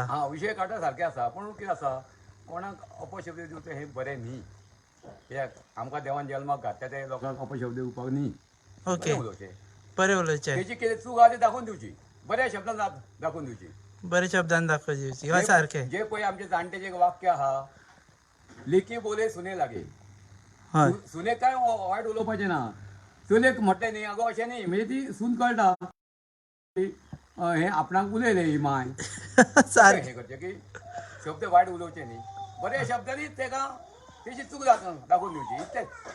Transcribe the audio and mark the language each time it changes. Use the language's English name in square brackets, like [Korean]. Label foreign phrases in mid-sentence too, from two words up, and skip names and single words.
[Konkani] हा विशय काडटा सारकें आसा पूण कितें आसा कोणाक अपशब्द दिवचें हें बरें न्ही कित्याक आमकां देवान जल्माक घातल्या ते लोकांक अपशब्द दिवपाक न्ही ओके बरें उलोवचें बरें उलोवचें तेजी कितें चूक आहा ती दाखोवन दिवची बऱ्या शब्दान दाखोवन दिवची बरे शब्दान दाखोवची हय सारकें जे पळय आमचे जाणटे जे वाक्य आहा [Marathi] लेकी बोले सुने लागे [Konkani] हय सुने काय वायट उलोवपाचें ना चलयेक म्हटलें न्ही आगो अशें न्ही म्हणजे ती सून कळटा हे आपणाक उलयले ही माय सारकें हे करचे की शब्द वायट उलोवचे न्ही बऱ्या शब्दांनी तेका तेची चूक दाखोवन दिवची इतलेंच